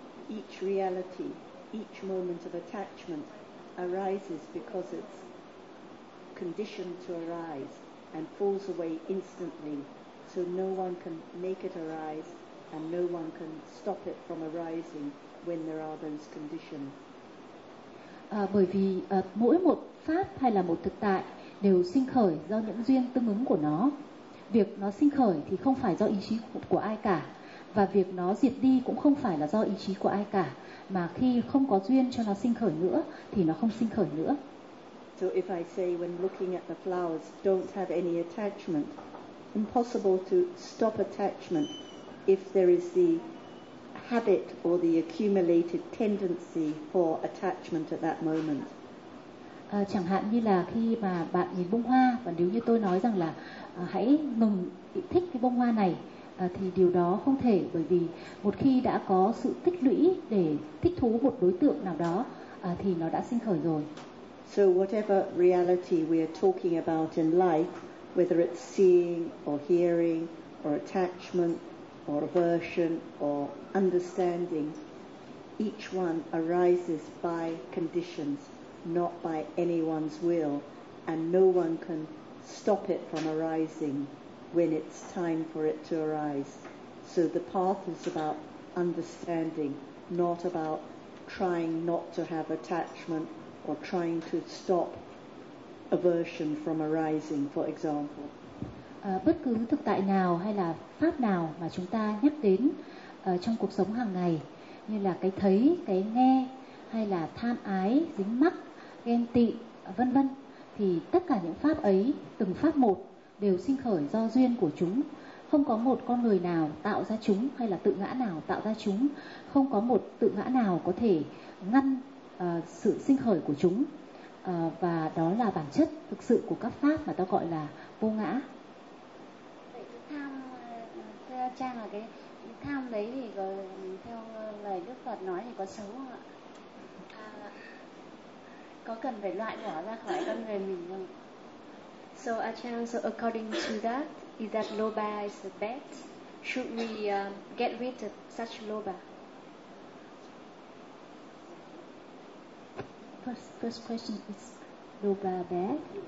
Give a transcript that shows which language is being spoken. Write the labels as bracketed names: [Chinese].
[English] Each reality, each moment of attachment arises because it's conditioned to arise and falls away instantly, so no one can make it arise and no one can stop it from arising when there are those conditions. [Vietnamese] bởi vì mỗi một pháp hay là một thực tại đều sinh khởi do những duyên tương ứng của nó. Việc nó sinh khởi thì không phải do ý chí của ai cả, và việc nó diệt đi cũng không phải là do ý chí của ai cả, mà khi không có duyên cho nó sinh khởi nữa thì nó không sinh khởi nữa. [English] So if I say when looking at the flowers don't have any attachment, impossible to stop attachment if there is the habit or the accumulated tendency for attachment at that moment. [Vietnamese] Chẳng hạn như là khi mà bạn nhìn bông hoa, và nếu như tôi nói rằng là hãy ngừng thích cái bông hoa này, thì điều đó không thể, bởi vì một khi đã có sự tích lũy để thích thú một đối tượng nào đó thì nó đã sinh khởi rồi. [English] So whatever reality we are talking about in life, whether it's seeing or hearing or attachment or aversion or understanding, each one arises by conditions, not by anyone's will, and no one can stop it from arising when it's time for it to arise. So the path is about understanding, not about trying not to have attachment or trying to stop aversion from arising, for example. [Vietnamese] Bất cứ thực tại nào hay là pháp nào mà chúng ta nhắc đến trong cuộc sống hàng ngày, như là cái thấy, cái nghe, hay là tham ái, dính mắc, ghen tị, vân vân, thì tất cả những pháp ấy, từng pháp một, đều sinh khởi do duyên của chúng. Không có một con người nào tạo ra chúng, hay là tự ngã nào tạo ra chúng. Không có một tự ngã nào có thể ngăn sự sinh khởi của chúng. Và đó là bản chất thực sự của các pháp mà ta gọi là vô ngã. Vậy tham, theo Trang là cái tham đấy thì có, theo lời Đức Phật nói thì có xấu không ạ? Có cần phải loại bỏ ra khỏi con người mình không? [English] So Achan, so according to that, is that loba is a bad? Should we get rid of such loba? First question is loba bad?